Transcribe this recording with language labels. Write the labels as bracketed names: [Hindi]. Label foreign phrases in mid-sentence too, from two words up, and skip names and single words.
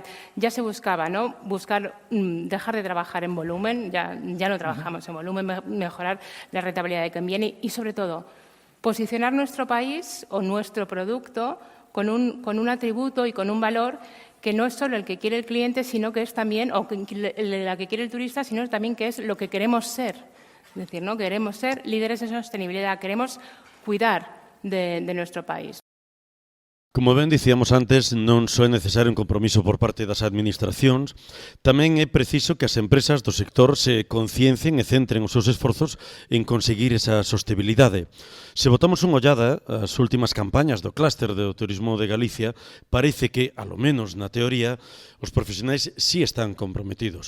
[Spanish] Ya se buscaba, ¿no?, dejar de trabajar en volumen, ya no trabajamos en volumen, mejorar la rentabilidad de quien viene y, sobre todo, posicionar nuestro país o nuestro producto con un atributo y con un valor que no es solo el que quiere el cliente, sino que es también, o la que quiere el turista, sino también que es lo que queremos ser. Es decir, ¿no?, queremos ser líderes en sostenibilidad, queremos cuidar de nuestro país. [Galician] Como ben dicíamos antes, non só é necesario un compromiso por parte das administracións, tamén é preciso que as empresas do sector se conciencien e centren os seus esforzos en conseguir esa sostenibilidade. Se botamos unha ollada ás últimas campañas do clúster do turismo de Galicia, parece que, alo menos na teoría, os profesionais sí están comprometidos.